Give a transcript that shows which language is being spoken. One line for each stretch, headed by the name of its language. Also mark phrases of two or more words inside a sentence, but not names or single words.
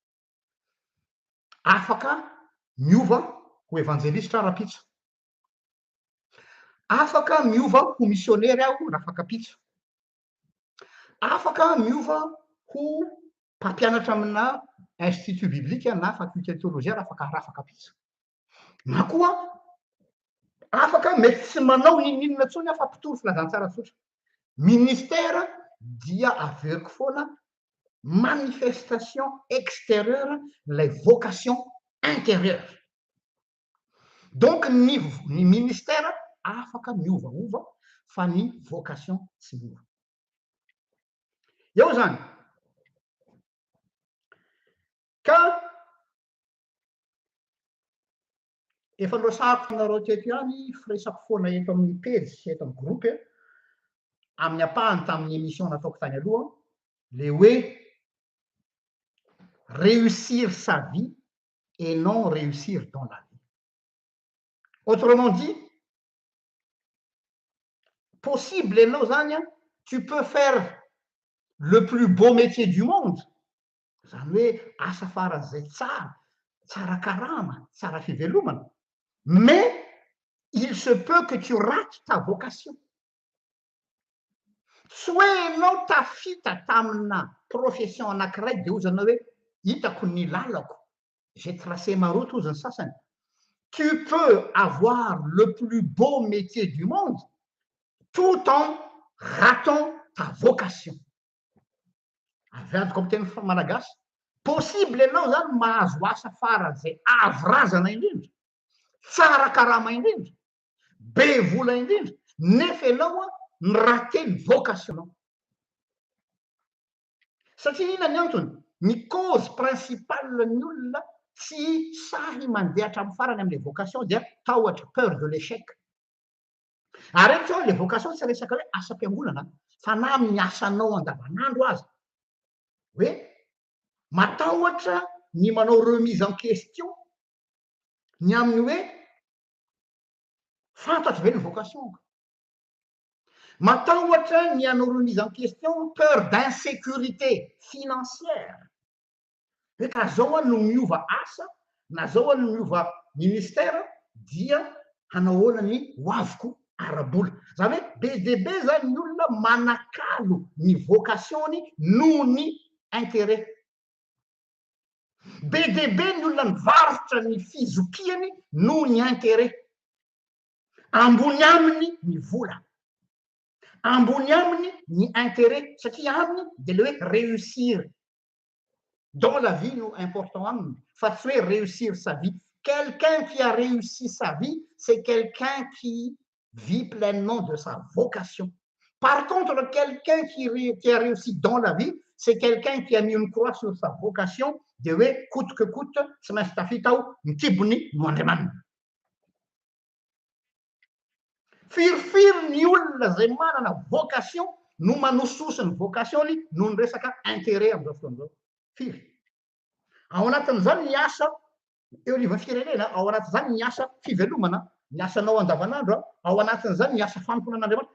Malagasy: afaka miova ho evangelistra rapitso, afaka miova ho missionnaire aho raha fakapitso, afaka miova ho mpampianatra amina
French: institut biblique
Malagasy: na
French: faculté théologien
Malagasy: raha fakapitso, na koa afaka mety tsy manao ininona tsony aho fa mpitoro filazantsara tsotra. Ministère dia averiko foana
French: manifestation extérieure les vocations intérieures.
Malagasy: Donc ny ministère afaka miovaova fa ny vocation tsy miova. Eo zany ka efa noresahako nareo teto ihany firesako foana eto amin'ny page eto amin'ny groupe amin'ny apahany tamin'ny émission nataoko tany aloha le hoe
French: réussir sa vie et non réussir dans la vie. Autrement dit, possible
Malagasy: enao zany
French: tu peux faire le plus beau métier du monde,
Malagasy: zany hoe asa faran'izay tsara karama, tsara fivelomana,
French: mais il se peut que tu rates ta vocation.
Malagasy: Tsy hoe enao tafita tamina profession anankiray de ozana hoe hitako ny lalako,
French: j'ai tracé ma route
Malagasy: ozany sasany.
French: Tu peux avoir le plus beau métier du monde tout en ratant ta vocation.
Malagasy: Avadiko amin'ny teny malagasy, possible enao zany mahazo asa faran'izay avo razana indrindra, tsara karama indrindra, be vola indrindra, nefa enao ny raté ny vocationao. Satria inona ny antony? Ny
French: cause principale
Malagasy: ny olona tsy sahy mandeha hatramin'ny farany amin'ilay vocation dia tahotra
French: peur de l'échec.
Malagasy: Ary reto zao le vocation tsy resaka hoe asam-piangonana fa na amin'ny asanao andavanandro azy hoe matahotra ny manao
French: remise en question
Malagasy: ny amin'ny hoe fantatro ve ny vocation matahotra ny hanao
French: remise en question peur d'insécurité financière
Malagasy: hoe ka zao a no miova asa na zao a no miova ministère dia hanahoana ny hoaviko ara-bola zany hoe be de be zany ny olona manakalo ny vocationny noho ny intérêt be de be ny olona nivarotra ny fizokiany noho ny intérêt ambony aminy ny vola ambony aminy ny intérêt satria aminy de le hoe
French: réussir dans la vie
Malagasy: no important aminy fa tsy hoe
French: réussir sa vie. Quelqu'un qui a réussi sa vie, c'est quelqu'un qui vit pleinement de sa vocation. Par contre, quelqu'un qui a réussi dans la vie, c'est quelqu'un qui a mis une croix sur sa vocation,
Malagasy: de hoe
French: coûte que coûte,
Malagasy: tsy maintsy tafita ny kibony no Andriamanina. Firifiry ny olona zay manana vocation no manososo ny vocationy no ny resaka intérêt amin'izao fotoana izao. Firy. Ao anatin'izany ny asa eo anivon'ny firenena, ao anatin'izany ny asa fivelomana, ny asanao andavanandro, ao anatin'izany ny asa fanompoanan'Andriamanitra.